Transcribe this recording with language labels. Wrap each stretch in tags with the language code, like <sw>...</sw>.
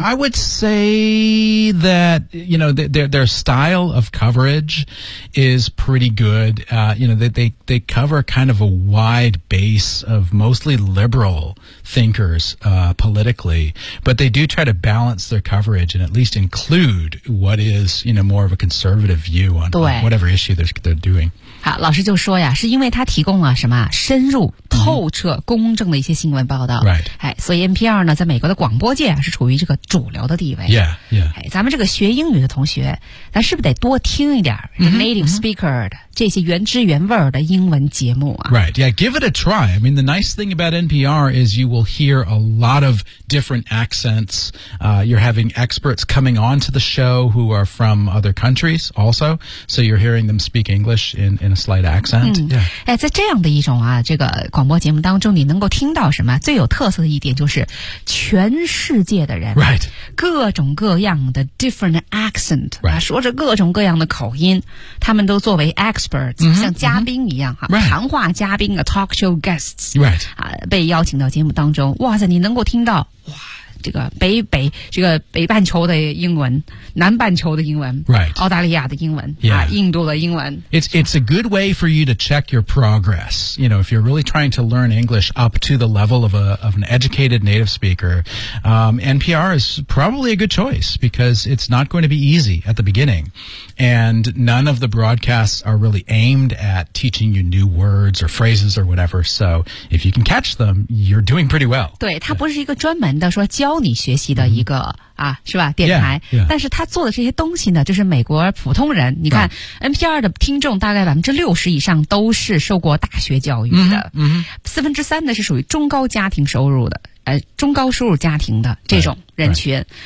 <en>I would say that, you know, their style of coverage is pretty good.、you know, they cover kind of a wide base of mostly liberal thinkers、politically, but they do try to balance their coverage and at least include what is, you know, more of a conservative view on whatever issue they're doing.</en> <zh>好，老师就说呀，是因为他提供了什么深入、透彻、公正的一些新闻报道。</zh> <en>Right.</en> <zh>哎，所以 NPR 呢，在美国的广播界是处于这个主流的地位。</zh> <en>Yeah, yeah.</en> <zh>哎，咱们这个学英语的同学，咱是不是得多听一点 native speaker 的、 mm-hmm. 这些原汁原味的英文节目啊。</zh> <en>Right, yeah, give it a try. I mean, the nice thing about NPR is you will will hear a lot of different accents. You're having experts coming on to the show who are from other countries also. So you're hearing them speak English in a slight accent.、嗯、yeah.</en> <zh>在这样的一种啊这个广播节目当中你能够听到什么最有特色的一点就是全世界的人。</zh> <en>Right.</en> <zh>各种各样的</zh> <en>different accent,、 right.</en> <zh>说着各种各样的口音他们都作为 experts,、 mm-hmm. 像嘉宾一样、啊</zh> <en>right.</en> <zh>谈话嘉宾的</zh> <en>talk show guests、 right.</en> <zh>啊、被邀请到节目当中哇塞你能够听到哇这个北半球的英文南半球的英文、</zh> <en>right.</en> <zh>澳大利亚的英文、</zh> <en>yeah.</en> <zh>啊、印度的英文</zh> <en>It's a good way for you to check your progress you know if you're really trying to learn English up to the level of, a, of an educated native speaker、NPR is probably a good choice because it's not going to be easy at the beginning and none of the broadcasts are really aimed at teaching you new words or phrases or whatever so if you can catch them you're doing pretty well</en> <zh>对它不是一个专门的说教你学习的一个、mm-hmm. 啊，是吧？电台，</zh> <en>yeah, yeah.</en> <zh>但是他做的这些东西呢，就是美国普通人。你看、</zh> <en>right.</en> <zh>NPR 的听众大概60%以上都是受过大学教育的，4/3呢是属于中高家庭收入的，中高收入家庭的这种人群，</zh>